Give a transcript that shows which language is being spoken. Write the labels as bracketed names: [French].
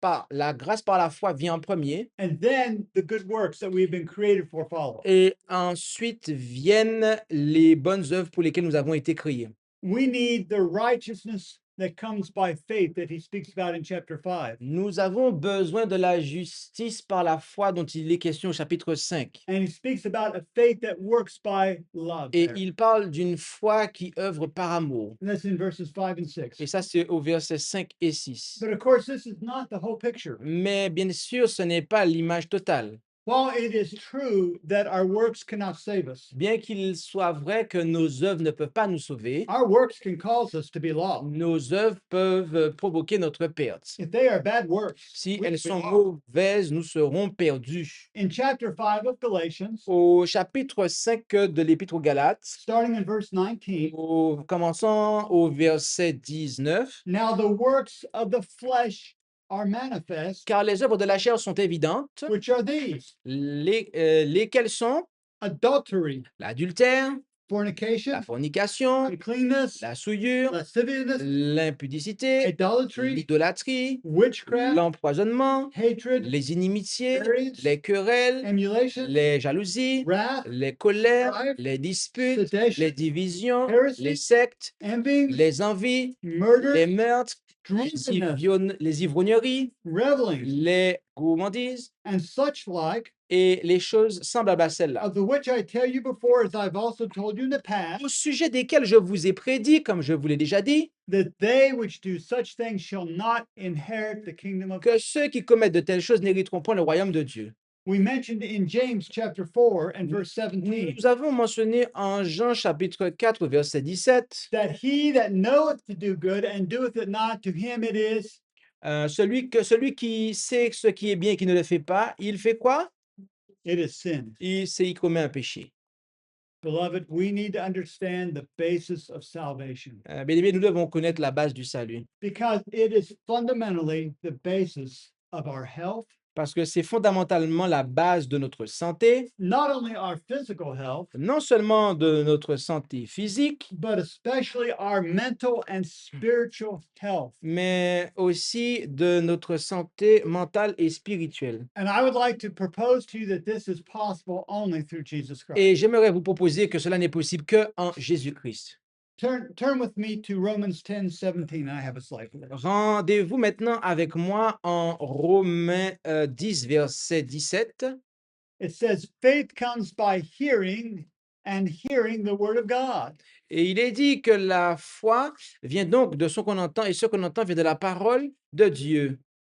[French] La grâce par la foi vient en premier, [English] and then the good works that we've been created for follow. [French] et ensuite viennent les bonnes œuvres pour lesquelles nous avons été créés. [English] We need the righteousness that comes by faith that he speaks about in chapter 5. [French] Nous avons besoin de la justice par la foi dont il est question au chapitre 5. [English] And he speaks about a faith that works by love. [French] Et [English] there. [French] il parle d'une foi qui œuvre par amour. [English] And that's in verses 5 and 6. [French] Et ça, c'est au verset 5 et 6. [English] But of course, this is not the whole picture. [French] Mais bien sûr, ce n'est pas l'image totale. [English] While it is true that our works cannot save us, [French] Bien qu'il soit vrai que nos œuvres ne peuvent pas nous sauver, [English] our works can cause us to be lost. [French] nos œuvres peuvent provoquer notre perte. [English] If they are bad works, [French] Si [English] we [French] elles [English] will [French] sont [English] be lost. [French] mauvaises, nous serons perdus. [English] In chapter 5 of Galatians, [French] Au chapitre 5 de l'Épître aux Galates, [English] starting in verse 19, [French] commençant au verset 19, [English] now the works of the flesh are manifest, [French] car les œuvres de la chair sont évidentes, [English] which are these: [French] lesquelles sont [English] adultery, [French] l'adultère, la [English] fornication, [French] fornication, [English] uncleanness, [French] la souillure, [English] lasciviousness, [French] l'impudicité, [English] idolatry, [French] l'idolâtrie, [English] witchcraft, [French] l'empoisonnement, [English] hatred, [French] les inimitiés, [English] variance, [French] les querelles, [English] emulation, [French] les jalousies, [English] wrath, [French] les colères, [English] strife, [French] les disputes, [English] sedition, [French] les divisions, [English] heresy, [French] les sectes, [English] envy, [French] les envies, [English] murder, [French] les meurtres, [English] drunkenness, [French] les ivrogneries, [English] revelings, [French] les gourmandises [English] and such like, [French] et les choses semblables à celles-là, [English] of the which I tell you before, as I've also told you in the past, [French] au sujet desquelles je vous ai prédit, comme je vous l'ai déjà dit, [English] that they which do such things shall not inherit the kingdom of God. [French] que ceux qui commettent de telles choses n'hériteront point le royaume de Dieu. [English] We mentioned in James chapter 4 and verse 17 [French] Nous avons mentionné en Jean chapitre 4, verset 17, [English] that he that knoweth to do good and doeth it not, to him it is [French] celui qui sait ce qui est bien et qui ne le fait pas, il fait quoi? [English] sin. [French] Il commet un péché. [English] Beloved, we need to understand the basis of salvation [French] Bien-aimés, nous devons connaître la base du salut [English] because it is fundamentally the basis of our health, [French] parce que c'est fondamentalement la base de notre santé, [English] not only our physical health, [French] non seulement de notre santé physique, [English] but especially our mental and spiritual health. [French] mais aussi de notre santé mentale et spirituelle. [English] And I would like to propose to you that this is possible only through Jesus Christ. [French] Et j'aimerais vous proposer que cela n'est possible qu'en Jésus-Christ. [English] Turn with me to Romans 10:17. I have a slide for that. [French] Rendez-vous maintenant avec moi en Romains 10, verset 17. [English] It says, faith comes by hearing, and hearing the word of God. [French] Et il est dit que la foi vient donc de ce qu'on entend, et ce qu'on entend vient de la parole de Dieu.